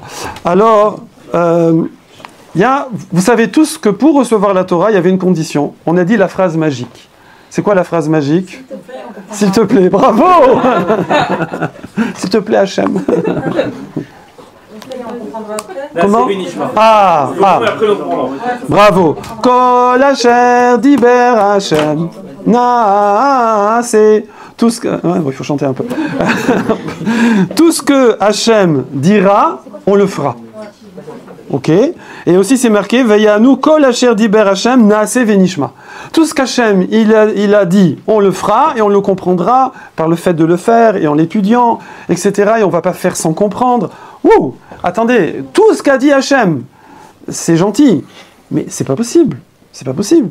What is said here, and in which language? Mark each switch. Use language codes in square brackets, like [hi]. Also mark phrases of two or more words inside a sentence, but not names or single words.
[fr] Alors, vous savez tous que pour recevoir la Torah, il y avait une condition. On a dit la phrase magique. C'est quoi la phrase magique? S'il te plaît, bravo. S'il te plaît, Hachem. Comment? Bravo. [he] כל אשר דבר השם נעשה. [fr] Tout ce que... Ouais, il faut chanter un peu. Tout ce que Hachem dira, on le fera. Ok? Et aussi c'est marqué [he] ויענו כל אשר דבר השם נעשה ונשמע. [fr] Tout ce qu'Hachem il a dit, on le fera et on le comprendra par le fait de le faire et en l'étudiant, etc. Et on ne va pas faire sans comprendre. Ouh! Attendez, tout ce qu'a dit Hachem, c'est gentil, mais c'est pas possible. C'est pas possible.